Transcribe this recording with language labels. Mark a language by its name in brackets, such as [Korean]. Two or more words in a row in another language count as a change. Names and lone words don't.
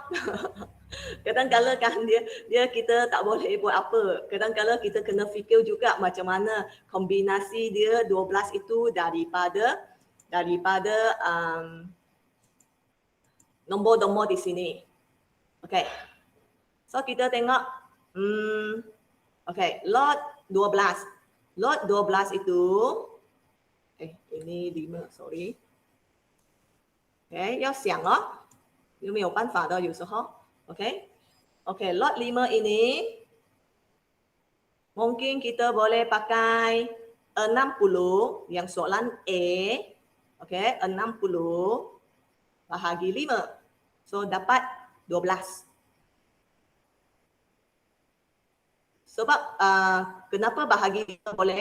[Malay] Kadang-kadang kan dia kita tak boleh buat apa. Kadang-kadang kita kena fikir juga macam mana kombinasi dia 12 itu daripada nombor-nombor di sini. Okay. So kita tengok Okay, lot 12. Lot 12 itu, ini 5, sorry. Okay, [Chinese] 要想哦，有没有办法的？有时候 [Malay] ，OK， OK， lot 5 ini mungkin kita boleh pakai 60 yang soalan A, okay, 60 bahagi 5. So dapat 12. Sebab kenapa bahagi 5 boleh?